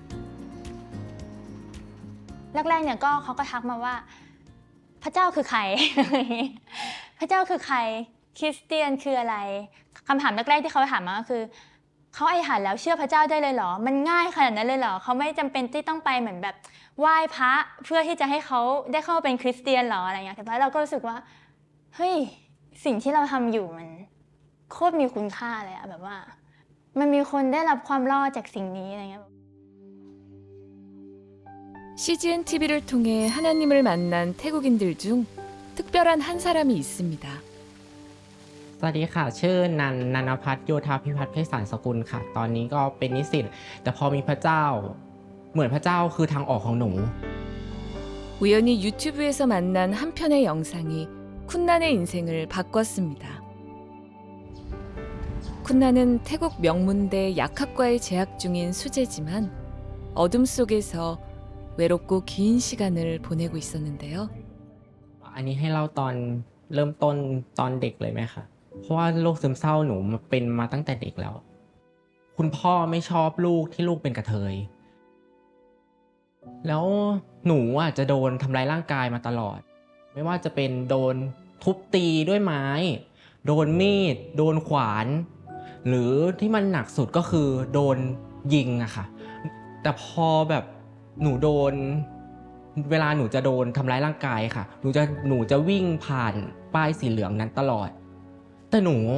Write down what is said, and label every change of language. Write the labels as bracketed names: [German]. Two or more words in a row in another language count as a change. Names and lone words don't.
[Thai] แรกๆเนี่ยก็เขาก็ทักมาว่าพระเจ้าคือใคร พระเจ้าคือใครคริสเตียนคืออะไรคำถามแรกๆที่เขาถามมาก็คือเขาอธิษฐานแล้วเชื่อพระเจ้าได้เลยเหรอมันง่ายขนาดนั้นเลยเหรอเขาไม่จำเป็นที่ต้องไปเหมือนแบบไหว้พระเพื่อที่จะให้เขาได้เข้าเป็นคริสเตียนเหรออะไรอย่างเงี้ยแต่ว่าเราก็รู้สึกว่าเฮ้ยสิ่งที่เราทำอยู่มันโคตรมีคุณค่าเลยอะแบบว่ามันมีคนได้รับความรอดจากสิ่งนี้อะไรเงี้ย [Korean] CGN TV를 통해 하나님을 만난 태국인들 중 특별한 한 사람이 있습니다. [Thai] สวัสดีค่ะชื่อนันพัฒน์โยธาพิพัฒน์ไพศาลสกุลค่ะตอนนี้ก็เป็นนิสิตแต่พอมีพระเจ้าเหมือนพระเจ้าคือทางออกของหนู [Korean] 우연히 유튜브에서 만난 한 편의 영상이 쿤난의 인생을 바꿨습니다. 쿤난은 태국 명문대 약학과에 재학 중인 수재지만 어둠 속에서 외롭고 긴 시간을 보내고 있었는데요. [Thai] อันนี้ให้เล่าตอนเริ่มต้นตอนเด็กเลยไหมคะเพราะว่าโรคซึมเศร้าหนูเป็นมาตั้งแต่เด็กแล้ว คุณพ่อไม่ชอบลูกที่ลูกเป็นกระเทย แล้วหนูอ่ะจะโดนทำร้ายร่างกายมาตลอด ไม่ว่าจะเป็นโดนทุบตีด้วยไม้ โดนมีด โดนขวาน หรือที่มันหนักสุดก็คือโดนยิงอะค่ะ แต่พอแบบหนูโดน เวลาหนูจะโดนทำร้ายร่างกายค่ะ หนูจะวิ่งผ่านป้ายสีเหลืองนั้นตลอด แต่หนู